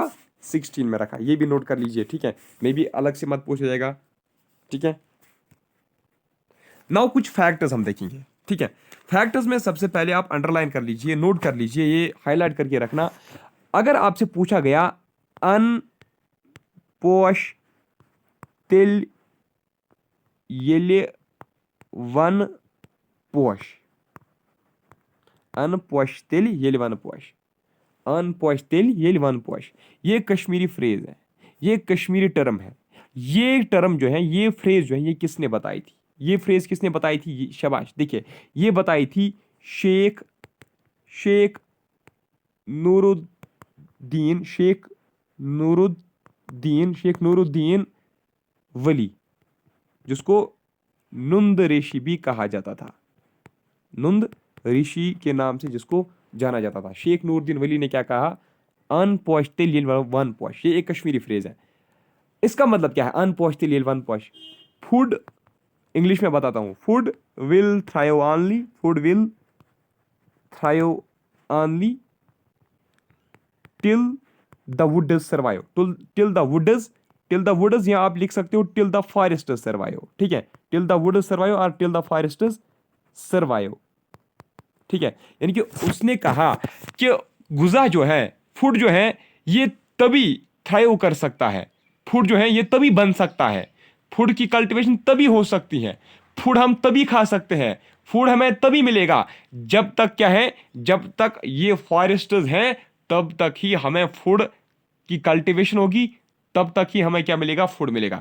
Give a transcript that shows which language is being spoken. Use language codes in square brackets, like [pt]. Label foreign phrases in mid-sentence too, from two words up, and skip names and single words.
[hi] 16 में रखा। ये भी नोट कर लीजिए। ठीक है, मे भी अलग से मत पूछा जाएगा। ठीक है, नाउ कुछ फैक्टर्स हम देखेंगे। ठीक है, फैक्टर्स में सबसे पहले आप अंडरलाइन कर लीजिए, नोट कर लीजिए, ये हाईलाइट करके रखना। अगर आपसे पूछा गया [ks] अनपोश तिल येले वन पोश, अनपोश तिल येले वन पोश, अनपोश तिल येले वन पोश, [hi] ये कश्मीरी फ्रेज है, ये कश्मीरी टर्म है। ये टर्म जो है, ये फ्रेज जो है, ये किसने बताई थी? ये फ्रेज किसने बताई थी? शाबाश, देखिए, ये बताई थी शेख नूरुद्दीन, शेख नूरुद्दीन वली, जिसको नुंद ऋषि भी कहा जाता था। नुंद ऋषि के नाम से जिसको जाना जाता था। शेख नूरुद्दीन वली ने क्या कहा? [ks] अनपोश्ते लील वन पोश। [hi] ये एक कश्मीरी फ्रेज है। इसका मतलब क्या है? [ks] अनपोश्ते लील वन पोश, [en] फूड, [hi] इंग्लिश में बताता हूं, [en] Food will thrive only till the woods survive, till the woods, [hi] या आप लिख सकते हो [en] till the forest survive. [hi] ठीक है, [en] till the woods survive और till the forest survive. [hi] ठीक है, यानी कि उसने कहा कि गुजा जो है, फूड जो है, ये तभी थ्राइव कर सकता है, फूड जो है ये तभी बन सकता है, फूड की कल्टीवेशन तभी हो सकती है, फूड हम तभी खा सकते हैं, फूड हमें तभी मिलेगा जब तक क्या है, जब तक ये फॉरेस्ट्स हैं, तब तक ही हमें फूड की कल्टीवेशन होगी, तब तक ही हमें क्या मिलेगा, फूड मिलेगा।